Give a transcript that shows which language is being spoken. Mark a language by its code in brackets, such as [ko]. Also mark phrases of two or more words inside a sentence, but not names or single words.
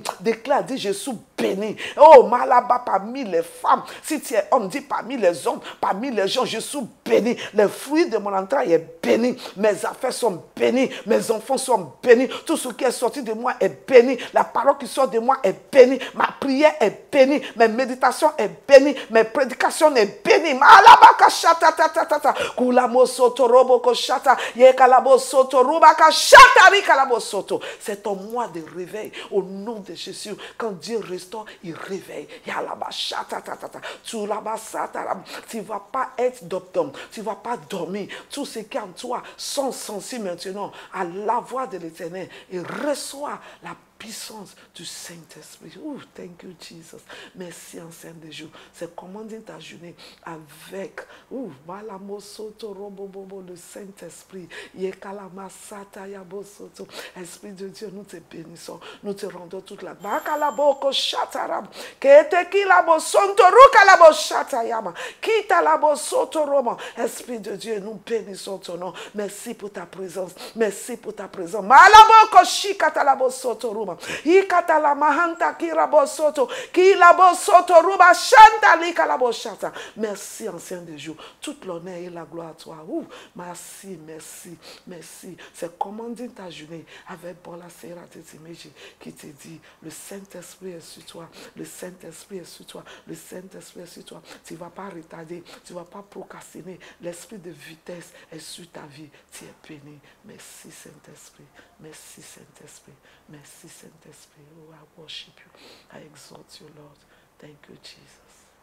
[fr] Déclare, dis, je suis béni. Oh, Malaba, parmi les femmes, si tu es homme, dis parmi les hommes, parmi les gens, je suis béni. Le fruit de mon entraille est béni. Mes affaires sont bénies. Mes enfants sont bénis. Tout ce qui est sorti de moi est béni. La parole qui sort de moi est bénie. Ma prière est bénie. Mes méditations sont bénies. Mes prédications sont bénies. Malaba, kashata, tata, kulamo soto, robo, koshata, yekalabo soto, rubaka, shatari, kalabo soto. C'est ton mois de réveil. Au nom de Jésus, quand Dieu restaure, il réveille. Tu ne vas pas être d'obdom, tu ne vas pas dormir. Tout ce qui est en toi sont sensibles maintenant à la voix de l'Éternel et reçois la puissance du Saint-Esprit. [en] Oh, thank you, Jesus. [fr] Merci, ancien des jours. C'est commander ta journée avec le Saint-Esprit. Esprit de Dieu, nous te bénissons. Nous te rendons toute la Esprit de Dieu, nous bénissons ton nom. Merci pour ta présence. Merci pour ta présence. Ikatala mahanta kirabosoto kilabosoto ruba shanta likalaboshata. Merci, ancien des jours. Toute l'honneur et la gloire à toi. Merci, merci, merci. C'est commander ta journée avec Bola Sera Tetimeji qui te dit, le Saint-Esprit est sur toi. Le Saint-Esprit est sur toi. Le Saint-Esprit est sur toi. Tu ne vas pas retarder. Tu ne vas pas procrastiner. L'esprit de vitesse est sur ta vie. Tu es béni. Merci, Saint-Esprit. Merci, Saint-Esprit. Merci, Saint-Esprit. [en] Oh, I worship you. I exalt you, Lord. Thank you, Jesus.